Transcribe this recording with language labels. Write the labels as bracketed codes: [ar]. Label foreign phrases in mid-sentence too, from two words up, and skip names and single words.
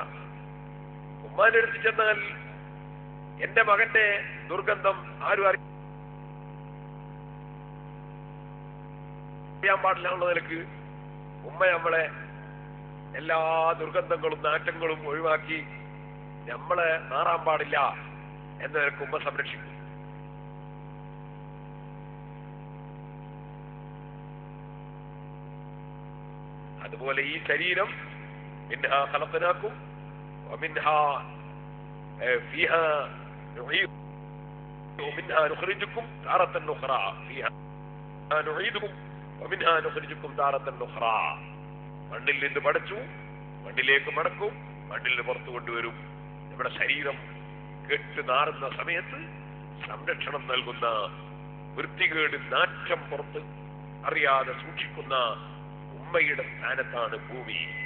[ml] ഉമ്മാന്റെ അടുത്ത് ചെന്നാൽ എന്റെ മകന്റെ ദുർഗന്ധം ആരും അറിയാൻ പാടില്ല എന്നുള്ള നിലക്ക് ഉമ്മ നമ്മളെ എല്ലാ ദുർഗന്ധങ്ങളും നാറ്റങ്ങളും ഒഴിവാക്കി നമ്മളെ നാറാൻ പാടില്ല എന്ന നിലക്ക് ഉമ്മ സംരക്ഷിക്കും. അതുപോലെ ഈ ശരീരം [ar] منها خلقناكم ومنها فيها نعيدكم ومنها نخرجكم تارة أخرى فيها نعيدكم ومنها نخرجكم تارة أخرى. [ml] മണ്ണിൽ നിന്ന് പഠിച്ചു, മണ്ണിലേക്ക് മടക്കും, മണ്ണിൽ നിന്ന് പുറത്തു കൊണ്ടുവരും. നമ്മുടെ ശരീരം കെട്ട് നാറുന്ന സമയത്ത് സംരക്ഷണം നൽകുന്ന, വൃത്തികേട് നാറ്റം പുറത്ത് അറിയാതെ സൂക്ഷിക്കുന്ന ഉമ്മയുടെ സ്ഥാനത്താണ് ഭൂമി.